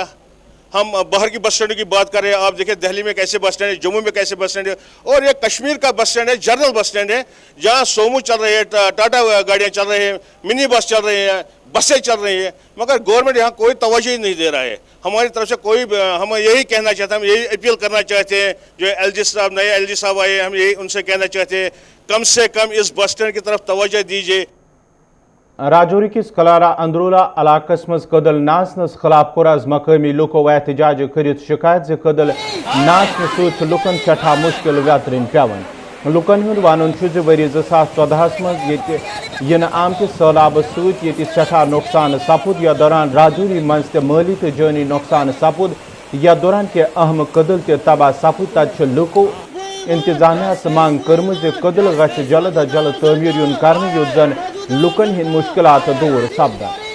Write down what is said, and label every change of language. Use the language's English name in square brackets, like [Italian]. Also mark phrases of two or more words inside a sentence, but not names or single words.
[Urdu] ہم باہر کی بس اسٹینڈ کی بات کر رہے ہیں، آپ دیکھیے دہلی میں کیسے بس اسٹینڈ ہے، جموں میں کیسے بس اسٹینڈ ہے، اور یہ کشمیر کا بس اسٹینڈ ہے، جنرل بس اسٹینڈ ہے، جہاں سومو چل رہے ہیں، ٹاٹا گاڑیاں چل رہے ہیں، منی بس چل رہی ہیں، بسیں چل رہی ہیں، مگر گورنمنٹ یہاں کوئی توجہ ہی نہیں دے رہا ہے. ہماری طرف سے کوئی، ہم یہی کہنا چاہتے ہیں، ہم یہی اپیل کرنا چاہتے ہیں، جو LG صاحب نئے LG صاحب آئے، ہم یہی ان سے کہنا چاہتے ہیں کم سے کم اس بس اسٹینڈ کی طرف توجہ دیجیے. [Kashmiri] राजौरी किस कलारा अंदरूला इलाकस मज कदल नासनस खिलाफ कोर आज मकामी लुको एहतजाज करित शिकायत जे कदल नासन सूत लुकन सठा मुश्किल व्यतरन पेवन। लुकन हुंद वनुन छु वरी 2014 मज इन आमत सैलाब सूत ये सठा नुकसान सपुद या दौरान राजौरी मज ते माली तो जानी नुकसान सपुद या दौरान के अहम कदल ते तबाह सपुद तत लुको इंतजामिया मांग कर्म जे कदल गछ जल्द अज जल्द तमीर युन करने युत जन लुकन हिंद मुश्किलात दूर सपदा।